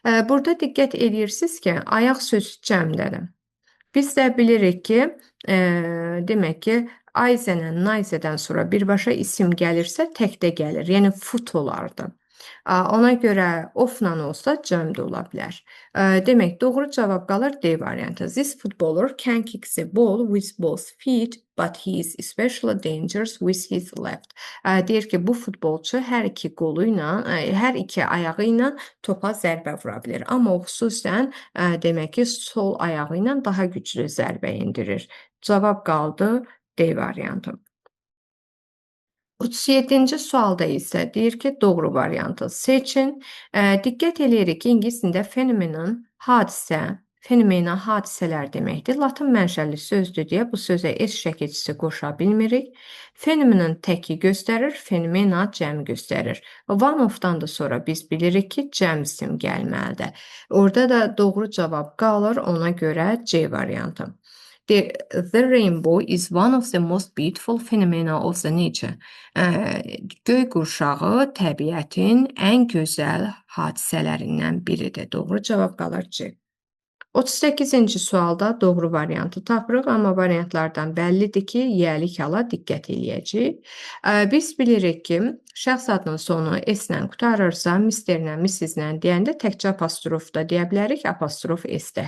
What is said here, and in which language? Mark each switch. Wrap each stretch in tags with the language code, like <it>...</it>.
<az>Burada diqqət eləyirsiniz ki, ayaq sözü cəmdədir. Biz də bilirik ki, demək ki, Ayzədən, Nayzədən sonra birbaşa isim gəlirsə təkdə gəlir. Yəni foot olardı. Ona görə of-la olsa cəmdə ola bilər. Demək, doğru cavab qalır D variantı.</az> <en>This footballer can kick the ball with both feet, but he is especially dangerous with his left.</en> <az>Deyir ki, bu futbolçu hər iki qolu ilə, hər iki ayağı ilə topa zərbə vura bilir. Amma o xüsusən demək ki, sol ayağı ilə daha güclü zərbə endirir. Cavab qaldı D variantı. 37-ci sualda isə deyir ki, doğru variantı seçin. Diqqət eləyirik ki, ingilis dilində phenomenon hadisə, fenomena hadisələr deməkdir. Latın mənşəli sözdür deyə bu sözə S şəkilçisi qoşa bilmirik. Phenomenon təki göstərir, fenomena cəm göstərir. One of-dan da sonra biz bilirik ki, cəm isim gəlməlidir. Orada da doğru cavab qalır, ona görə C variantı.</az> <en>The rainbow is one of the most beautiful phenomena of the nature.</en> <az>Göy qurşağı təbiətin ən gözəl hadisələrindən biridir. Doğru cavab qalır C. 38-ci sualda doğru variantı tapırıq, amma variantlardan bəllidir ki, yiyəlik hala diqqət eləyəcəyik. Biz bilirik ki, şəxs adının sonu S-lə qutarırsa, Mr-lə, Mrs-lə deyəndə təkcə apostrof da deyə bilərik, apostrof S-də.</az>